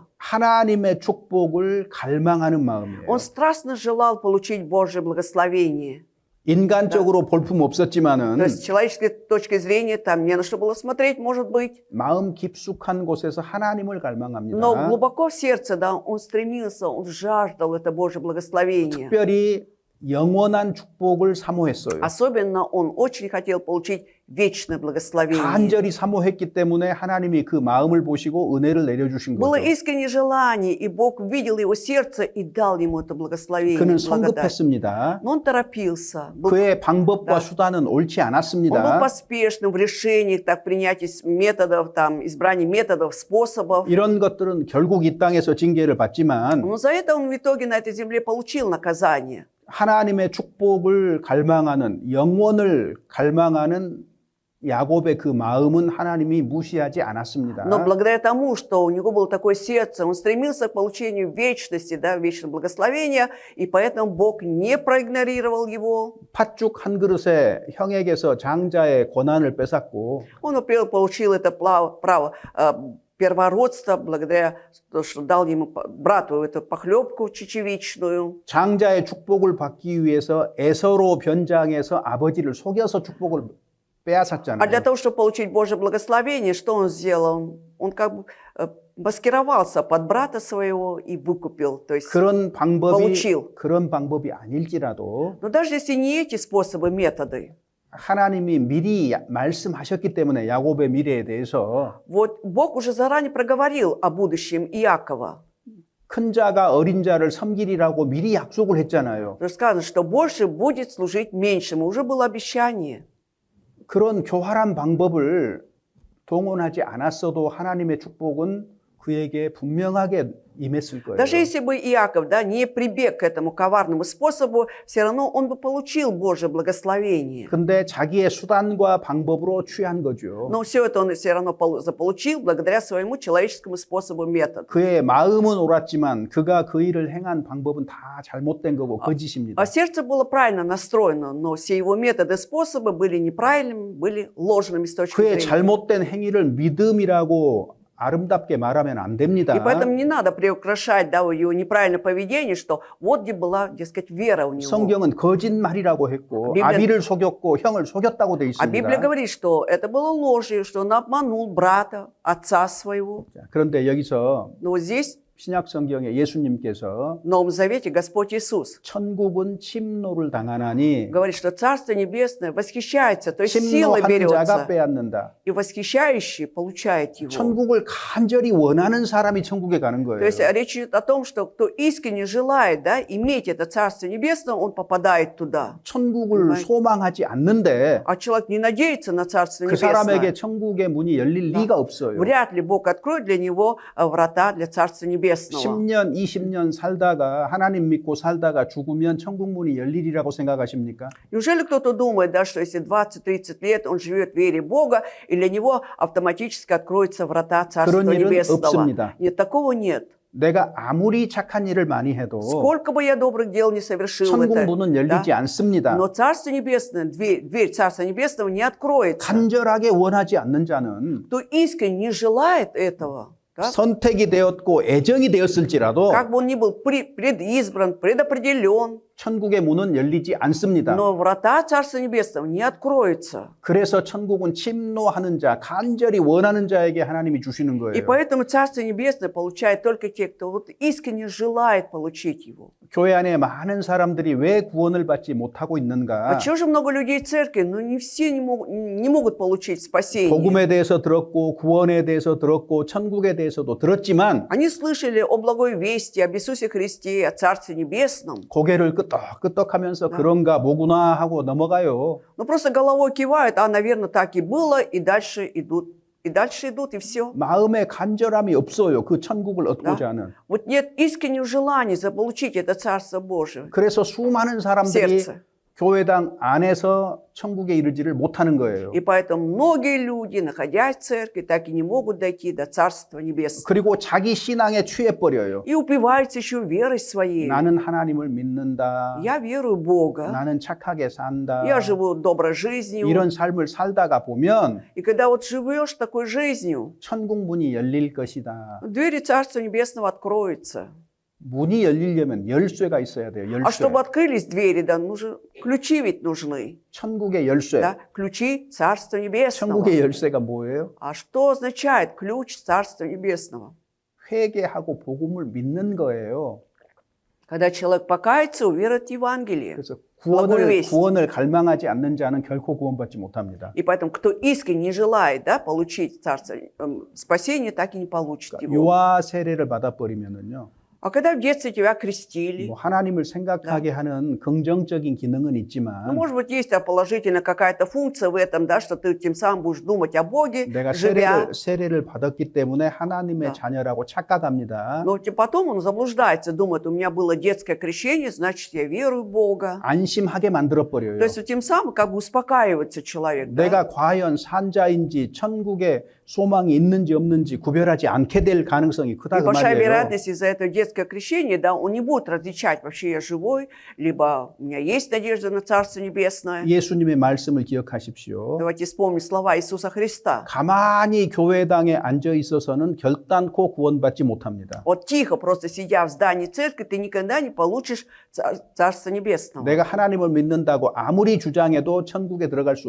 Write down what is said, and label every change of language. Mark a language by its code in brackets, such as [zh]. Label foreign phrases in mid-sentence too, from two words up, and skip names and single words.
[ko] 하나님의 축복을 갈망하는 마음이에요. [ru] Он страстно желал получить Божье благословение. [ko] 인간적으로 볼품 [ru] То [ko] 없었지만은 [ru] есть с человеческой точки зрения там не на что было смотреть, может быть. [ko] 마음 깊숙한 곳에서 하나님을 갈망합니다. [ru] Но глубоко в сердце, да, он стремился, он жаждал это Божье благословение. [ko] 특별히 영원한 축복을 사모했어요. [ru] Особенно он очень хотел получить вечное благословение. [ko] 간절히 사모했기 때문에 하나님이 그 마음을 보시고 은혜를 내려주신 [ru] Было [ko] 거죠. [ru] искреннее желание, и Бог видел его сердце и дал ему это благословение, [ko] 그는 [ru] благодать. [ko] 성급했습니다. [ru] Но он торопился. [ko] 그의 방법과 [ru] Да. [ko] 수단은 옳지 [ru] Он был [ko] 않았습니다. [ru] поспешным в решениях, так, принятия методов, там, избрания методов, способов. [ko] 이런 것들은 결국 이 땅에서 징계를 받지만 [ru] Но за это он в итоге на этой земле получил наказание. [ko] 하나님의 축복을 갈망하는 영원을 갈망하는 야곱의 그 마음은 하나님이 무시하지 않았습니다. [ru] Но благодаря тому, что у него было такое сердце, он стремился к получению вечности, да, вечного благословения, и поэтому Бог не проигнорировал его. [ko] 팥죽 한 그릇에 형에게서 장자의 권한을 뺏었고 [ru] Он, во-первых, получил это право первородства благодаря тому, что дал ему брату эту похлебку чечевичную. [ko] 장자의 축복을 받기 위해서 에서로 변장해서 아버지를 속여서 축복을 [ru] А для [ko] 빼앗았잖아요. [ru] того, чтобы получить Божье благословение, что он сделал? Он как бы маскировался под брата своего и выкупил, то есть получил. [ko] 그런 방법이 아닐지라도 [ru] Но даже если не эти способы, методы, [ko] 하나님이 미리 말씀하셨기 때문에 야곱의 미래에 대해서 [ru] вот Бог уже заранее проговорил о будущем Иакова. [ko] 큰 자가 어린 자를 섬기리라고 미리 약속을 했잖아요. [ru] Потому что сказано, что больше будет служить меньшему. Уже было обещание. [ko] 그런 교활한 방법을 동원하지 않았어도 하나님의 축복은 그에게 분명하게 임했을 거예요. [ru] Даже если бы Иаков, да, не прибег к этому коварному способу, все равно он бы получил Божье благословение. [ko] 근데 자기의 수단과 방법으로 취한 거죠. [ru] Но все это он все равно заполучил благодаря своему человеческому способу, методу. [ko] 그의 마음은 옳았지만 그가 그 일을 행한 방법은 다 잘못된 거고 거짓입니다. [ru] А сердце было правильно настроено, но все его методы, способы были неправильными, были ложными с точки [ko] 그의 [ru] зрения. [ko] 잘못된 행위를 믿음이라고 아름답게 말하면 안 됩니다. [ru] И поэтому не надо приукрашать, да, его неправильное поведение, что вот где была, дескать, вера у него. [ko] 성경은 거짓말이라고 했고 [ru] 비블리아- [ko] 아비를 속였고 형을 속였다고 돼 [ru] А Библия [ko] 있습니다. [ru] говорит, что это было ложью, что он обманул брата, отца своего. [ko] 자, 그런데 여기서 [ru] Но вот здесь, [ko] 신약 성경에 예수님께서 [ru] в Новом Завете, Господь Иисус [ko] 천국은 침노를 당하나니 [ru] говорит, что Царство Небесное восхищается, то есть силой [ko] 침노한 자가 [ru] берется, [ko] 빼앗는다. [ru] и восхищающий получает его. [ko] 천국을 간절히 원하는 사람이 천국에 가는 [ru] То [ko] 거예요. [ru] есть речь идет о том, что кто искренне желает, да, иметь это Царство Небесное, он попадает туда. [ko] 천국을 소망하지 않는데 [ru] А человек не надеется на Царство [ko] 그 사람에게 [ru] Небесное. [ko] 천국의 문이 열릴 리가 없어요. [ru] Вряд ли Бог откроет для него врата для Царства Небесного. Небесного. [ko] 10년, 20년 살다가 하나님 믿고 살다가 죽으면 천국 문이 열리리라고 생각하십니까? [ru] Неужели кто-то думает, да, что если 20-30 лет он живет в вере Бога, и для него автоматически откроются врата Царства [ko] 그런 일은 [ru] Небесного? [ko] 없습니다. [ru] Нет, такого нет. [ko] 내가 아무리 착한 일을 많이 해도 [ru] Сколько бы я добрых дел не совершил, [ko] 천국 [ru] это, [ko] 문은 열리지 [ru] да? [ko] 않습니다. [ru] Но Царство Небесное, дверь Царства Небесного не откроется. [ko] 간절하게 원하지 않는 자는 [ru] Кто искренне не желает этого, да? [ko] 선택이 되었고 애정이 되었을지라도 [ru] Как бы он ни был предизбран, предопределен, [ko] 천국의 문은 열리지 않습니다. [ru] но врата Царства Небесного не откроются. [ko] 그래서 천국은 침노하는 자, 간절히 원하는 자에게 하나님이 주시는 [ru] И [ko] 거예요. [ru] поэтому Царство Небесное получают только те, кто вот искренне желает получить его. [ko] 교회 안에 많은 사람들이 왜 구원을 받지 못하고 [ru] А [ko] 있는가? [ru] чего же много людей в церкви? Ну, не все не могут получить спасение. [ko] 복음에 대해서 들었고 구원에 대해서 들었고 천국에 대해서도 들었지만 [ru] Они слышали о благой вести, об Иисусе Христе, о Царстве Небесном, [ko] 고개를 끄덕끄덕하면서 그런가 뭐구나 하고 넘어가요. [ru] но просто головой кивают, а, наверное, так и было, и дальше идут. И дальше идут, и все. [ko] 마음에 간절함이 없어요. 그 천국을 얻고자 하는. [ru] Вот нет искреннего желания заполучить это Царство Божие [ko] 그래서 수많은 [ru] в [ko] 사람들이 [ru] сердце. [ko] 교회당 안에서 천국에 이르지를 못하는 거예요. [ru] И поэтому многие люди, находясь в церкви, так и не могут дойти до Царства Небесного. [ko] 그리고 자기 신앙에 취해버려요. [ru] И упиваются еще верой своей. [ko] 나는 하나님을 믿는다. [ru] Я верую в Бога. [ko] 나는 착하게 산다. [ru] Я живу доброй жизнью. [ko] 이런 삶을 살다가 보면 [ru] И когда вот живешь такой жизнью, [ko] 천국 문이 열릴 것이다. [ru] двери Царства Небесного откроются. [ko] 문이 열리려면 열쇠가 있어야 돼요. [ru] А [ko] 열쇠. [ru] чтобы открылись двери, да, ключи ведь нужны. [ko] 천국의 열쇠. [ru] Да? Ключи Царства Небесного. [ko] 천국의 열쇠가 뭐예요? [ru] А что означает ключ Царства Небесного? [ko] 회개하고 복음을 믿는 거예요. [ru] Когда человек покается, уверует в Евангелие. [ko] 그래서 [ru] благую весть. [ko] 구원을 갈망하지 않는 자는 결코 구원받지 못합니다. [ru] И поэтому, кто искренне желает, да, получить царство, спасение, так и не получит его. [ko] 유아 세례를 받아버리면은요. [ru] А когда в детстве тебя крестили, [ko] 뭐 하나님을 생각하게 하는 긍정적인 기능은 [ru] ну, [ko] 있지만 [ru] может быть, есть положительная какая-то функция в этом, да, что ты тем самым будешь думать о Боге, [ko] 내가 [ru] живя. [ko] 세례를 받았기 때문에 하나님의 [ru] Да. [ko] 자녀라고 착각합니다. [ru] Но потом он заблуждается, думает, у меня было детское крещение, значит, я верую в Бога. [ko] 안심하게 만들어버려요. [ru] То есть тем самым как бы успокаивается человек. Да? [ko] 내가 과연 산자인지 천국에 소망이 있는지 없는지 구별하지 않게 될 가능성이 크다 [ru] И [ko] 그 [ru] большая [ko] 말이에요. [ru] вероятность из-за этого детское крещение, да, он не будет различать, вообще я живой, либо у меня есть надежда на Царство Небесное. [ko] 예수님의 말씀을 기억하십시오. [ru] Давайте вспомним слова Иисуса Христа. [ko] 가만히 교회당에 앉아 있어서는 결단코 구원받지 못합니다. [ru] Вот тихо, просто сидя в здании церкви, ты никогда не получишь Царство Небесного. [ko] 내가 하나님을 믿는다고 아무리 주장해도 천국에 들어갈 수